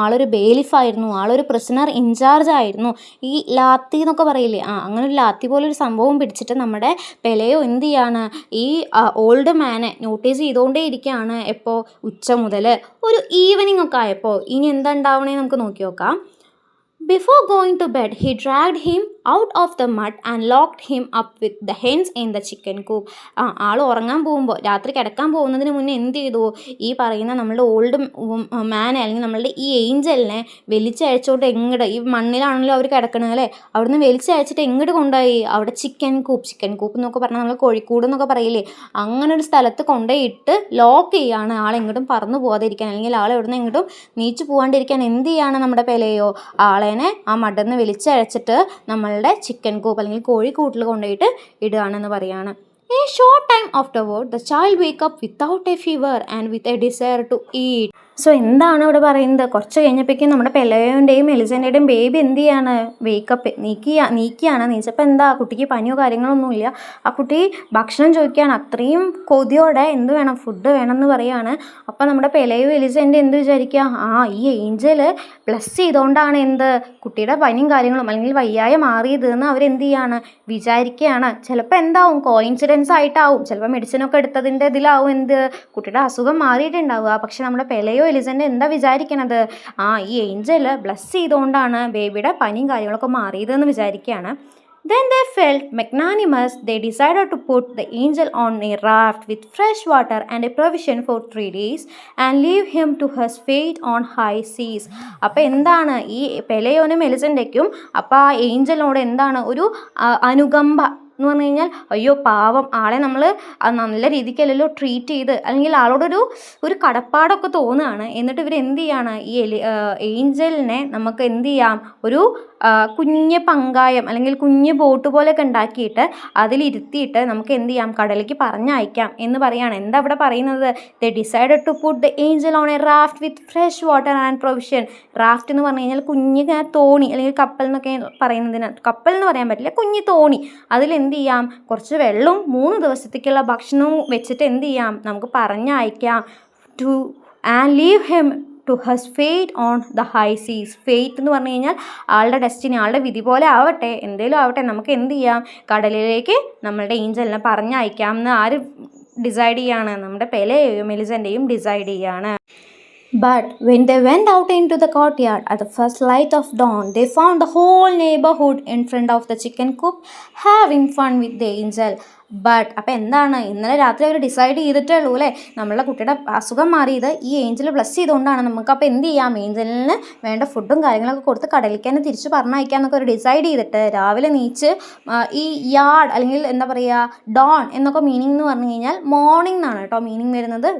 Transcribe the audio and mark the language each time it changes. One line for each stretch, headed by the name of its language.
Malayalam: ആളൊരു ബെയിലിഫായിരുന്നു, ആളൊരു prisoner in charge ആയിരുന്നു. ഈ ലാത്തി എന്നൊക്കെ പറയില്ലേ, അങ്ങനെ ഒരു ലാത്തി പോലൊരു സംഭവം പിടിച്ചിട്ട് നമ്മുടെ പെലെയോ എന്ത് ചെയ്യാണ്? ഈ ഓൾഡ് മാനെ നോട്ടീസ് ചെയ്തുകൊണ്ടേ ഇരിക്കുകയാണ്. എപ്പോൾ? ഉച്ച മുതൽ ഒരു ഈവനിങ് ഒക്കെ ആയപ്പോൾ. ഇനി എന്താ ഉണ്ടാവണേ നമുക്ക് നോക്കി നോക്കാം.
English: Before going to bed, he dragged him out of the mud and locked him up with the hens in the chicken coop.
Malayalam: ആൾ ഉറങ്ങാൻ പോകുമ്പോൾ, രാത്രി കിടക്കാൻ പോകുന്നതിന് മുന്നേ എന്ത് ചെയ്തു? ഈ പറയുന്ന നമ്മളുടെ ഓൾഡ് മാനെ അല്ലെങ്കിൽ നമ്മളുടെ ഈ ഏഞ്ചലിനെ വലിച്ചയച്ചോട്ട് എങ്ങോട്ട്, ഈ മണ്ണിലാണല്ലോ അവർ കിടക്കണത് അല്ലേ, അവിടുന്ന് വലിച്ചയച്ചിട്ട് എങ്ങോട്ട് കൊണ്ടുപോയി? അവിടെ ചിക്കൻ കൂപ്പ് എന്നൊക്കെ പറഞ്ഞാൽ നമ്മൾ കോഴിക്കൂട് എന്നൊക്കെ പറയില്ലേ, അങ്ങനെ ഒരു സ്ഥലത്ത് കൊണ്ടുപോയിട്ട് ലോക്ക് ചെയ്യാണ്. ആളെങ്ങോട്ടും പറന്നു പോകാതിരിക്കാൻ, അല്ലെങ്കിൽ ആൾ എവിടുന്ന് എങ്ങോട്ടും നീച്ചു പോകാണ്ടിരിക്കാൻ എന്ത് ചെയ്യാണ് നമ്മുടെ പെലെയോ? ആളെ ആ മടന്ന് വലിച്ചഴച്ചിട്ട് നമ്മളുടെ ചിക്കൻ കൂപ്പ് അല്ലെങ്കിൽ കോഴിക്കൂട്ടിൽ കൊണ്ടുപോയിട്ട് ഇടുകയാണെന്ന് പറയാണ്.
English: A short time afterward, the child wake up without a fever and with a desire to eat.
Malayalam: So എന്താണ് ഇവിടെ പറയുന്നത്? കുറച്ച് കഴിഞ്ഞപ്പോഴേക്കും നമ്മുടെ പെലെയോൻ്റെയും എലിസൻ്റെയും ബേബി എന്ത് ചെയ്യാണ്? വേക്കപ്പ് നീച്ചപ്പോൾ എന്താ, കുട്ടിക്ക് പനിയോ കാര്യങ്ങളൊന്നുമില്ല. ആ കുട്ടി ഭക്ഷണം ചോദിക്കുകയാണ്. അത്രയും കൊതിയോടെ എന്ത് വേണം? ഫുഡ് വേണമെന്ന് പറയുകയാണ്. അപ്പോൾ നമ്മുടെ പെലെയോ എലിസൻ്റെ എന്ത് വിചാരിക്കുക? ഈ ഏഞ്ചൽ ബ്ലസ് ചെയ്തുകൊണ്ടാണ് എന്ത് കുട്ടിയുടെ പനിയും കാര്യങ്ങളും അല്ലെങ്കിൽ വയ്യായ മാറിയത് എന്ന് അവരെന്ത് ചെയ്യാണ്? വിചാരിക്കുകയാണ്. ചിലപ്പോൾ എന്താവും? കോയിൻസിഡൻസ് ആയിട്ടാവും, ചിലപ്പോൾ മെഡിസിനൊക്കെ എടുത്തതിൻ്റെ ഇതിലാവും എന്ത് കുട്ടിയുടെ അസുഖം മാറിയിട്ടുണ്ടാവുക. പക്ഷെ നമ്മുടെ പെലെയോ എലിസൻ്റെ എന്താ വിചാരിക്കണത്? ഈ ഏഞ്ചൽ ബ്ലസ് ചെയ്തുകൊണ്ടാണ് ബേബിയുടെ പനിയും കാര്യങ്ങളൊക്കെ മാറിയതെന്ന് വിചാരിക്കുകയാണ്.
English: Then they felt magnanimous. They decided to put the angel on a raft with fresh water and a provision for 3 days and leave him to his fate on high seas.
Malayalam: അപ്പോൾ എന്താണ് ഈ പെലെയോനും എലിസൻ്റെക്കും അപ്പോൾ ആ ഏഞ്ചലിനോട് എന്താണ് ഒരു അനുകമ്പ എന്ന് പറഞ്ഞു കഴിഞ്ഞാൽ, അയ്യോ പാവം ആളെ നമ്മൾ നല്ല രീതിക്കല്ലല്ലോ ട്രീറ്റ് ചെയ്ത്, അല്ലെങ്കിൽ ആളോടൊരു കടപ്പാടൊക്കെ തോന്നുകയാണ്. എന്നിട്ട് ഇവർ എന്ത് ചെയ്യാണ്? ഈ ഏഞ്ചലിനെ നമുക്ക് എന്ത് ചെയ്യാം? ഒരു കുഞ്ഞ് പങ്കായം അല്ലെങ്കിൽ കുഞ്ഞ് ബോട്ട് പോലെയൊക്കെ ഉണ്ടാക്കിയിട്ട് അതിലിരുത്തിയിട്ട് നമുക്ക് എന്ത് ചെയ്യാം? കടലിലേക്ക് പറഞ്ഞയക്കാം എന്ന് പറയാണ്. എന്താ ഇവിടെ പറയുന്നത്?
English: They decided to put the angel on a raft with fresh water and provision.
Malayalam: Raft എന്ന് പറഞ്ഞു കഴിഞ്ഞാൽ കുഞ്ഞ് തോണി അല്ലെങ്കിൽ കപ്പൽ എന്നൊക്കെ പറയുന്നതിന്, കപ്പൽ എന്ന് പറയാൻ പറ്റില്ല, കുഞ്ഞ് തോണി. അതിലെന്ത് ചെയ്യാം? കുറച്ച് വെള്ളവും 3 ദിവസത്തേക്കുള്ള ഭക്ഷണവും വെച്ചിട്ട് എന്ത് ചെയ്യാം? നമുക്ക് പറഞ്ഞയക്കാം.
English: And leave him to his fate on the high seas.
Malayalam: ഫേറ്റ് എന്ന് പറഞ്ഞു കഴിഞ്ഞാൽ ആളുടെ ഡെസ്റ്റിനി, ആളുടെ വിധി പോലെ ആവട്ടെ, എന്തേലും ആവട്ടെ, നമുക്ക് എന്ത് ചെയ്യാം? കടലിലേക്ക് നമ്മളുടെ ഏഞ്ചലിനെ പറഞ്ഞയക്കാം എന്ന് ആര് ഡിസൈഡ് ചെയ്യാണ്? നമ്മുടെ പെലെയും എലിസൻ്റെയും ഡിസൈഡ് ചെയ്യാണ്.
English: But when they went out into the courtyard at the first light of dawn, they found the whole neighborhood in front of the chicken coop having fun with the angel.
Malayalam: അപ്പോൾ എന്താണ്? ഇന്നലെ രാത്രി അവർ decide ചെയ്തിട്ടേ ഉള്ളൂ അല്ലേ, നമ്മളുടെ കുട്ടിയുടെ അസുഖം മാറിയത് ഈ ഏഞ്ചൽ ബ്ലസ് ചെയ്തുകൊണ്ടാണ്. നമുക്കപ്പോൾ എന്ത് ചെയ്യാം? ഏഞ്ചലിന് വേണ്ട ഫുഡും കാര്യങ്ങളൊക്കെ കൊടുത്ത് കടലിലേക്ക് തന്നെ തിരിച്ച് പറഞ്ഞയക്കാമെന്നൊക്കെ അവർ ഡിസൈഡ് ചെയ്തിട്ട് രാവിലെ നീച്ച് ഈ യാർഡ് അല്ലെങ്കിൽ എന്താ പറയുക ഡോൺ എന്നൊക്കെ മീനിങ് എന്ന് പറഞ്ഞു കഴിഞ്ഞാൽ മോർണിംഗ് എന്നാണ് കേട്ടോ മീനിങ് വരുന്നത്.